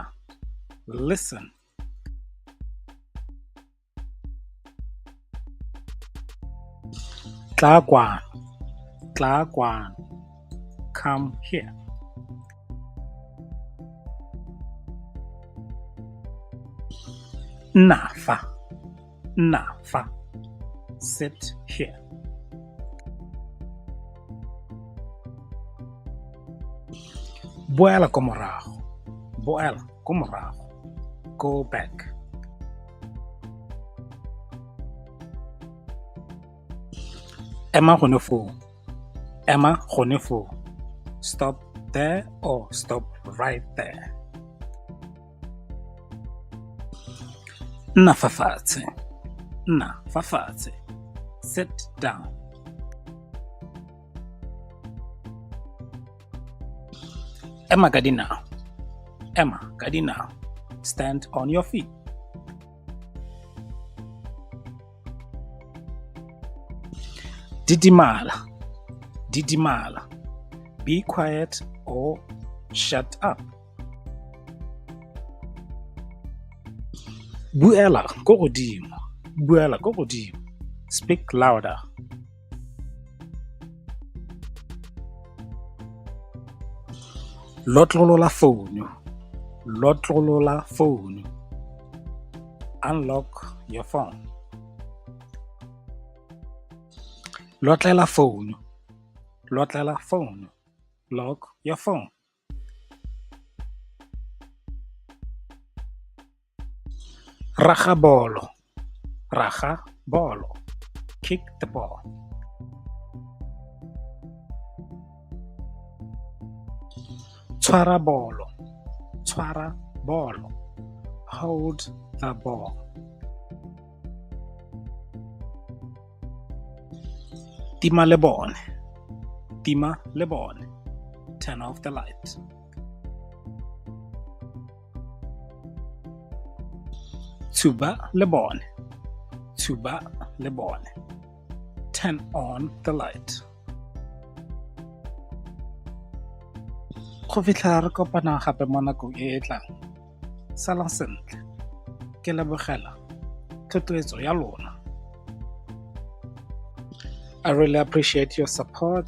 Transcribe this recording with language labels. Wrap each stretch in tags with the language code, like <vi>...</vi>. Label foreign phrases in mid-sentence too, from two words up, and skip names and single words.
<tn>Listen. Tlakwan, tlakwan.</tn> <en>Come here.</en> <tn>Nafa, nafa.</tn> <en>Sit here.</en> <tn>Boela ko morago, boela ko morago.</tn> <en>Go back.</en> <tn>Ema gone foo, ema gone foo.</tn> <en>Stop there or stop right there.</en> <tn>Nna fa fatshe, nna fa fatshe.</tn> <en>Sit down.</en> <tn>Ema ka dinao, ema ka dinao.</tn> <en>Stand on your feet.</en> <tn>Didimala, didimala.</tn> <en>Be quiet or shut up.</en> <tn>Buela ko godimo, buela ko godimo.</tn> <en>Speak louder.</en> <tn>Lotlolola phone, lotlolola phone.</tn> <en>Unlock your phone.</en> <tn>Lotlela phone, lotlela phone.</tn> <en>Lock your phone.</en> <tn>Raga bolo, raga bolo.</tn> <en>Kick the ball.</en> <tn>Tshwara bolo, tshwara bolo.</tn> <en>Hold the ball.</en> <tn>Tima le bone, tima le bone.</tn> <en>Turn off the light.</en> <tn>Tuba le bone, tuba le bone.</tn> <en>Turn on the light.</en> <tn>Go fitlha re kopana gape mo nakong e e tlang. Salang sentle. Ke lebogela thotloetso ya lona.</tn> <en>I really appreciate your support.</en>